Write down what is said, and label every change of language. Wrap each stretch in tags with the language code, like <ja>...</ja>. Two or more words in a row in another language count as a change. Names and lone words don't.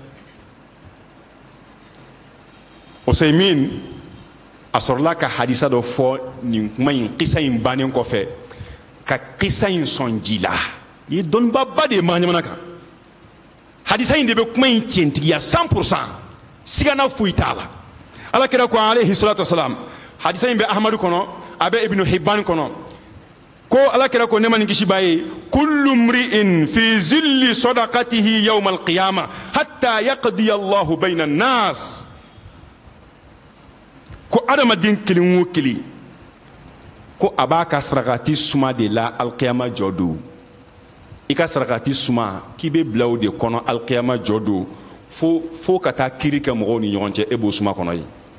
<bm>Usaimin a sɔrɔla ka hadisa dɔ fɔ nin kuma in kisa in bannen kɔfɛ, ka kisa in sɔn ji la. I ye dɔnnibaba de ye maɲamana kan. Hadisa in de bɛ kuma in tiɲɛtigiya 100%, sigana foyi t'a la. Alakira ko</bm> <ar>عليه الصلاة والسلام,</ar> <bm>hadisa in bɛ Ahmadu kɔnɔ, a bɛ Ibnu Hibban kɔnɔ. Ko alakira ko ne ma ni kisi b'a ye,</bm> <ar>كل امرئ في ظل صدقته يوم القيامة حتى يقضي الله بين الناس.</ar> <bm>Ko adamaden kelen o kelen ko a b'a ka sarakati suma de la alqiyama jɔ don. I ka sarakati suma k'i bɛ bila o de kɔnɔ alqiyama jɔ don fo ka taa kiri kɛ mɔgɔw ni ɲɔgɔn cɛ, e b'o suma kɔnɔ ye.</bm>